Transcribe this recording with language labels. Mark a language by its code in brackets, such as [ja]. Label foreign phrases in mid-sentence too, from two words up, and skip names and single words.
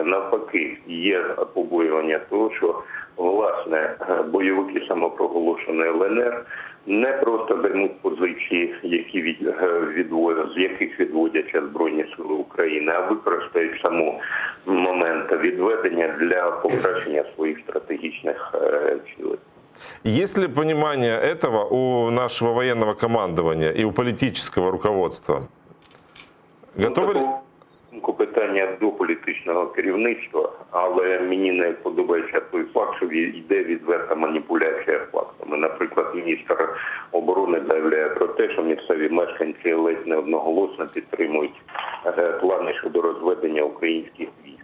[uk] Навпаки, є побоювання того, що, власне, бойовики самопроголошеної ЛНР не просто займуть позиції, з яких відводяться Збройні сили України, а використають саму момент відведення для покращення своїх стратегічних цілей. [ru] Есть ли понимание этого у нашего военного командования и у политического руководства? Готовы ли? [uk] Питання до політичного керівництва, але мені не подобається той факт, що йде відверта маніпуляція фактами. Наприклад, міністр оборони заявляє про те, що місцеві мешканці ледь не одноголосно підтримують плани щодо розведення українських військ.